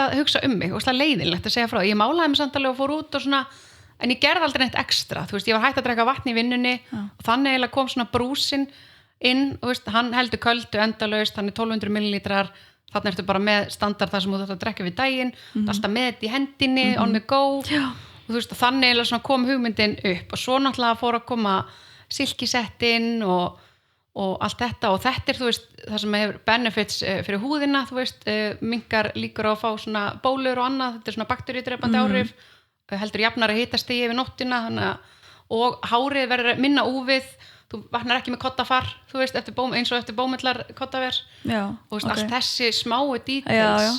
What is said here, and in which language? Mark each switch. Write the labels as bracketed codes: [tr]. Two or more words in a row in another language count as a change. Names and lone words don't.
[is] að hugsa mig og leiðinlegt að segja frá, ég málaði mig samt alveg og fór út og svona, en ég gerði aldrei neitt ekstra, þú veist, ég var hætt að drekka vatn í vinnunni og þannig eiginlega kom svona brúsin inn, og veist, hann heldur köldu endalaust, hann 1200 millilítrar, þannig ertu bara með standard þar sem þú þarft að drekka við daginn, alltaf með þetta í hendinni, [en] on the go, [is] og þú veist, þannig eiginlega svona kom hugmyndin upp og svo náttúrulega fór að koma silkisettinn og allt þetta, og þetta þú veist, það sem hefur benefits fyrir húðina, þú veist, minnkar líkur á að fá svona bólur og annað, þetta svona bakteríudrepandi áhrif, heldur jafnar að hitastigi yfir nóttina, og hárið verður minna úfið, þú vaknar ekki með koddafar, þú veist, eins og eftir bómullar koddaver, og veist, allt þessi smáu details.